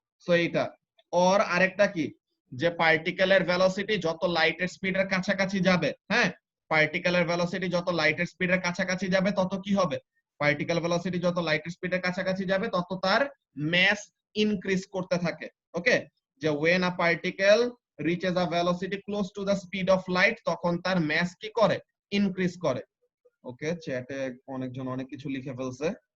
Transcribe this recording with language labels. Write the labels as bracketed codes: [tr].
[bn] So এইটা আর আরেকটা কি, যে পার্টিকেলের ভেলোসিটি যত লাইটের স্পিডের কাছাকাছি যাবে, হ্যাঁ পার্টিকেলের ভেলোসিটি যত লাইটের স্পিডের কাছাকাছি যাবে তত কি হবে, পার্টিকেল ভেলোসিটি যত লাইটের স্পিডের কাছাকাছি যাবে তত তার মাস ইনক্রিজ করতে থাকে। [en] okay, যে when a particle reaches a velocity close to the speed of light [bn] তখন তার মাস কি করে, ইনক্রিজ করে। ওকে, চ্যাটে অনেকজন অনেক কিছু লিখে ফেলছে।